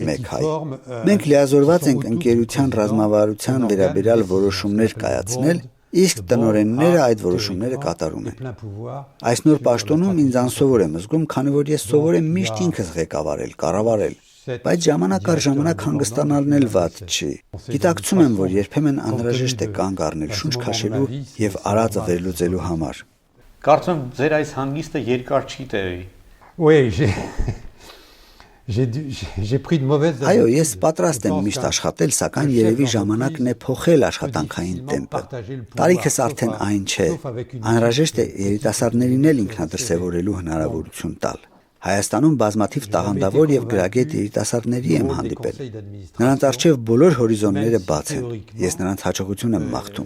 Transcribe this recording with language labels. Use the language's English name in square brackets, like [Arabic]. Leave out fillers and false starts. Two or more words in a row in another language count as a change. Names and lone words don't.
[Armenian] մեկ հայ։ Մենք լիազորված ենք ընկերության ռազմավարության վերաբերյալ որոշումներ կայացնել, իսկ տնօրենները այդ որոշումները կատարում են։ Այս նոր պաշտոնում ինձ անսովոր եմ զգում, քանի որ ես սովոր եմ միշտ ինքս ղեկավարել, կառավարել, բայց ժամանակ առ ժամանակ հանգստանալն էլ վատ չի։ Գիտակցում եմ, որ երբեմն անհրաժեշտ է կանգ առնել, շունչ քաշելու եւ արածը վերլուծելու համար։ Կարծում եմ, ձեր այս հանգիստը երկար չի տևի։ [French] Oui, j'ai pris de mauvaises. [Armenian] Այո, ես պատրաստ եմ միշտ աշխատել, սակայն երևի ժամանակն է փոխել աշխատանքային տեմպը։ Տարիքս արդեն այն չէ։ Անհրաժեշտ է երիտասարդներին էլ ինքնադրսևորելու հնարավորություն տալ։ Հայաստանում բազմաթիվ տաղանդավոր եւ գրագետ երիտասարդների եմ հանդիպել։ Նրանց առջեւ բոլոր հորիզոնները բաց են։ Ես նրանց հաջողություն եմ մաղթում։